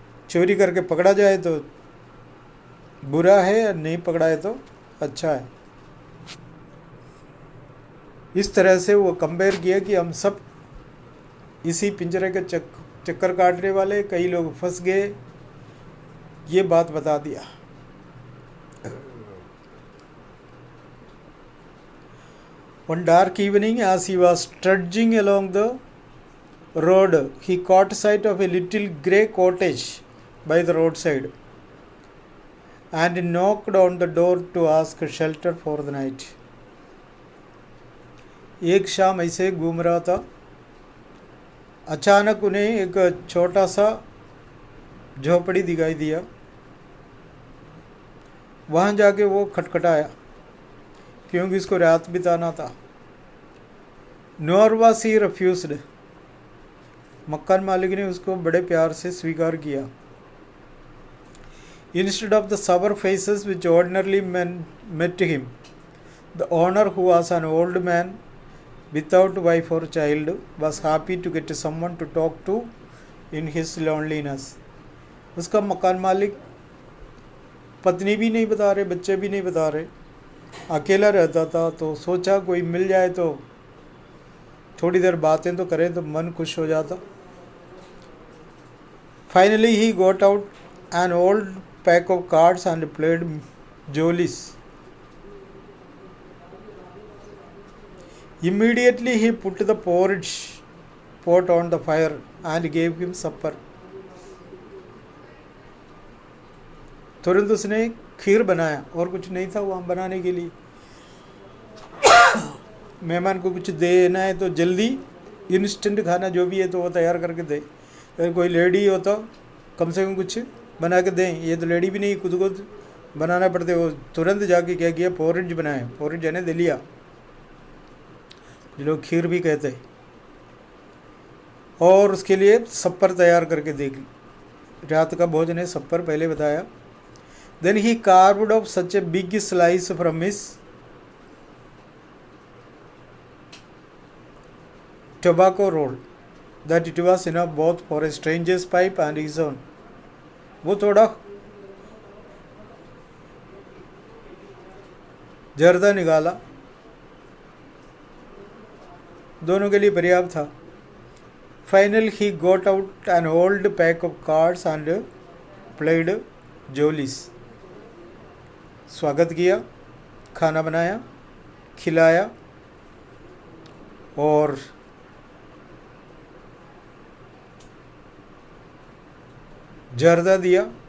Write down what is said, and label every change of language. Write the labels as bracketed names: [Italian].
[Hindi] चोरी करके पकड़ा जाए तो बुरा है, और नहीं पकड़ा है तो अच्छा है। इस तरह से वो कंपेयर किया कि हम सब इसी पिंजरे के चक्कर काटने वाले, कई लोग फंस गए, ये बात बता दिया। [English] One dark evening, as he was trudging along the road, he caught sight of a little grey cottage by the roadside and knocked on the door to ask shelter for the night. [Hindi] एक शाम ऐसे घूम रहा था, अचानक उन्हें एक छोटा सा झोपड़ी दिखाई दिया। वहाँ जाके वो खटखटाया, क्योंकि इसको रात बिताना था। [English] nor was he refused, [Hindi] मकान मालिक ने उसको बड़े प्यार से स्वीकार किया। [English] Instead of the sour faces which ordinarily met him, the owner, who was an old man without wife or child, was happy to get someone to talk to in his loneliness. [Hindi] उसका मकान मालिक पत्नी भी नहीं बता रहे, बच्चे भी नहीं बता रहे, अकेला रहता था, तो सोचा कोई मिल जाए तो थोड़ी देर बातें तो करें तो मन खुश हो जाता। [English] Finally he got out an old pack of cards and played jollies. Immediately he put the porridge pot on the fire and gave him supper. [Hindi] तुरंत उसने खीर बनाया, और कुछ नहीं था वहाँ बनाने के लिए। मेहमान को कुछ देना है तो जल्दी इंस्टेंट खाना जो भी है तो वो तैयार करके दे। अगर कोई लेडी हो तो कम से कम कुछ बना के दें। ये तो लेडी भी नहीं, खुद को बनाना पड़ते। वो तुरंत जाके क्या किया, पोरिज बनाया। पोरिज यानी दलिया, जो लोग खीर भी कहते हैं, और उसके लिए सप्पर तैयार करके देगी। रात का भोजन है सप्पर, पहले बताया। [English] Then he carved off such a big slice from his tobacco roll that it was enough both for a stranger's pipe and his own. [Hindi] वो थोड़ा जर्दा निकाला, दोनों के लिए पर्याप्त था। [English] Finally he got out an old pack of cards and played jollies. [Hindi] स्वागत किया, खाना बनाया, खिलाया और जर्दा दिया।